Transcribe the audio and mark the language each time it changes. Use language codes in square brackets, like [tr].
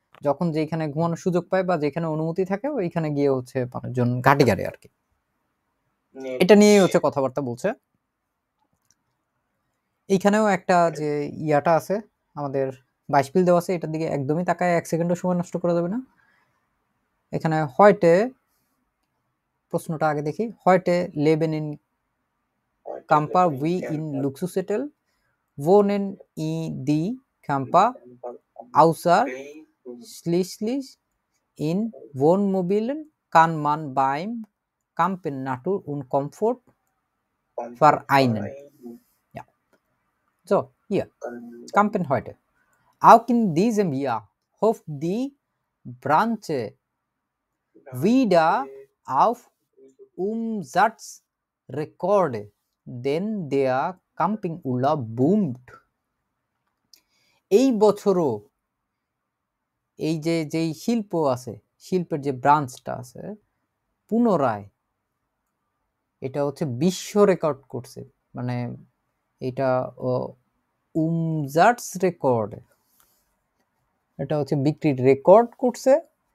[bn] যখন যেখানে ঘুমানোর সুযোগ পায় বা যেখানে অনুমতি থাকে ওইখানে গিয়ে হচ্ছে মানুষজন ঘাটি গাড়ে আর কি। এটা নিয়েই হচ্ছে কথাবার্তা বলছে। এইখানেও একটা যে ইয়াটা আছে, আমাদের বাইশপিল দেওয়া আছে, এটার দিকে একদমই তাকায় এক সেকেন্ডও সময় নষ্ট করা যাবে না। এখানে হয়টে প্রশ্নটা আগে দেখি। [de] হয়টে লেবেন ইন Camper wie in Luxushotel, wohnen in die Camper ausschließlich in Wohnmobilen, kann man beim Campen Natur und Komfort vereinen. Ja. So, hier, Campen heute. Auch in diesem Jahr hofft die Branche wieder auf Umsatzrekorde, denn der Campingurlaub boomt. [bn] এই বছরও এই যে যেই শিল্প আছে, শিল্পের যে ব্রাঞ্চটা আছে, পুনরায় এটা হচ্ছে বিশ্ব রেকর্ড করছে। মানে এটা উমজাটস রেকর্ড, এটা হচ্ছে বিক্রির রেকর্ড করছে।